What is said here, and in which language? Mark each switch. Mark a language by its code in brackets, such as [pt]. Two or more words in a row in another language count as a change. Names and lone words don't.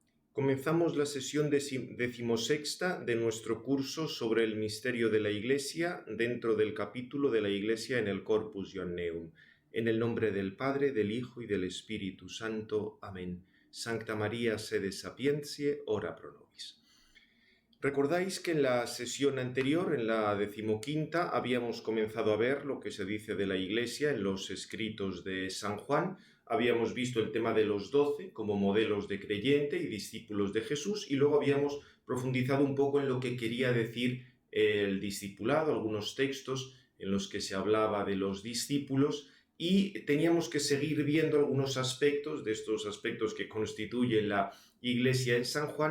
[es] Comenzamos la sesión decimosexta de nuestro curso sobre el misterio de la Iglesia dentro del capítulo de la Iglesia en el Corpus Ioanneum. En el nombre del Padre, del Hijo y del Espíritu Santo. Amén. [la] Sancta María, sede sapientiae, ora pro nobis. [es] Recordáis que en la sesión anterior, en la 15ª, habíamos comenzado a ver lo que se dice de la Iglesia en los escritos de San Juan. Habíamos visto el tema de los 12 como modelos de creyente y discípulos de Jesús, y luego habíamos profundizado un poco en lo que quería decir el discipulado, algunos textos en los que se hablaba de los discípulos, y teníamos que seguir viendo algunos aspectos de estos aspectos que constituyen la Iglesia en San Juan.